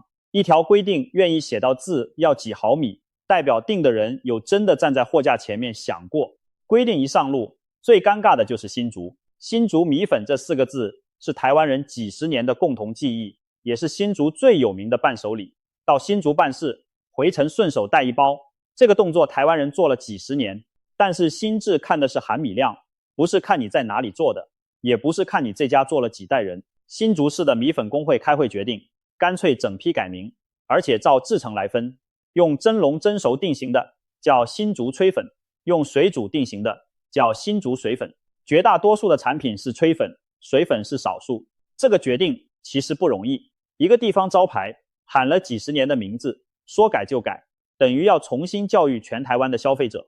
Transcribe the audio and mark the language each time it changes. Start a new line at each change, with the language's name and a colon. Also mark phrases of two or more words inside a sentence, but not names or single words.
Chinese: 一條規定願意寫到字要幾毫米，代表定的人有真的站在貨架前面想過。規定一上路，最尷尬的就是新竹。新竹米粉這4個字是台灣人幾十年的共同記憶，也是新竹最有名的伴手禮。到新竹辦事，回程順手帶一包，這個動作台灣人做了幾十年。但是新制看的是含米量，不是看你在哪裡做的，也不是看你這家做了幾代人。新竹市的米粉工會開會決定，乾脆整批改名，而且照製程來分，用蒸籠蒸熟定型的叫新竹炊粉，用水煮定型的叫新竹水粉。絕大多數的產品是炊粉，水粉是少數。這個決定其實不容易，一個地方招牌喊了幾十年的名字，說改就改，等於要重新教育全台灣的消費者。